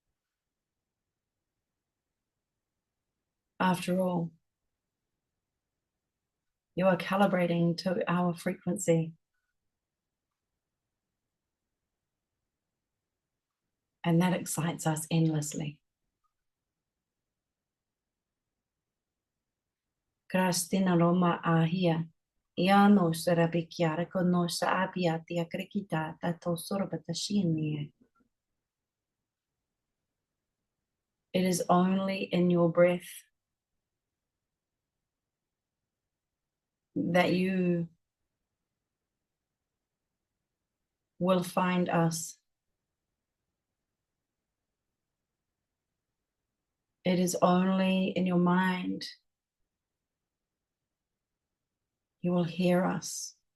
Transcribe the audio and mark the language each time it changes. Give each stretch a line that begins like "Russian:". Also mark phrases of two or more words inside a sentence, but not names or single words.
English: After all, you are calibrating to our frequency. And that excites us endlessly. Krastina Roma ahia. Iano sarabikiara kono sa abia tia krikita tato sorbatashini. It is only in your breath that you will find us. It is only in your mind you will hear us.